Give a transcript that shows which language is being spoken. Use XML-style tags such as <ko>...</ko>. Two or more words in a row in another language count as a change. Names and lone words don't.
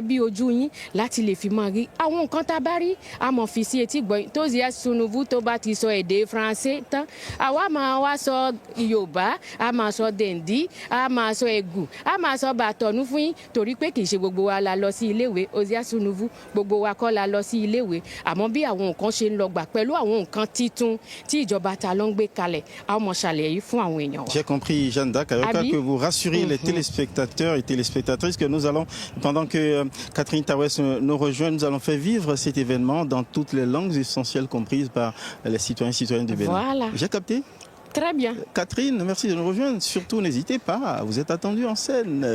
<yo>bí ojú yín láti lè fi máa rí àwọn nǹkan tá a bá rí a mọ̀ fi sí etí gbọ̀nyìn tó yẹ sunubu tó bá ti sọ èdè Faransé tán àwa máa wá sọ Yorùbá a máa sọ dèndí a máa sọ ẹ̀gù a máa sọ bàtọ̀nú fún yín torí pé kì í ṣe gbogbo wa la lọ sí iléèwé Ozia Sunubu gbogbo wa kọ́ la lọ sí iléèwé àmọ́ bí àwọn nǹkan ṣe ń lọ gbà pẹ̀lú àwọn nǹkan titun tí ìjọba Talon gbé kalẹ̀ a ó mọ̀ ṣàlàyé yìí fún àwọn èèyàn wa.</yo> <fr>J'ai compris, Jeanne d'Arc, que vous rassurez les téléspectateurs et téléspectatrices que nous allons, pendant que Catherine Tawes nous rejoint, nous allons faire vivre cet événement dans toutes les langues essentielles comprises par les citoyens et citoyennes du Bénin. Voilà. J'ai capté? Très bien. Catherine, merci de nous rejoindre. Surtout, n'hésitez pas, vous êtes attendue en scène.</fr>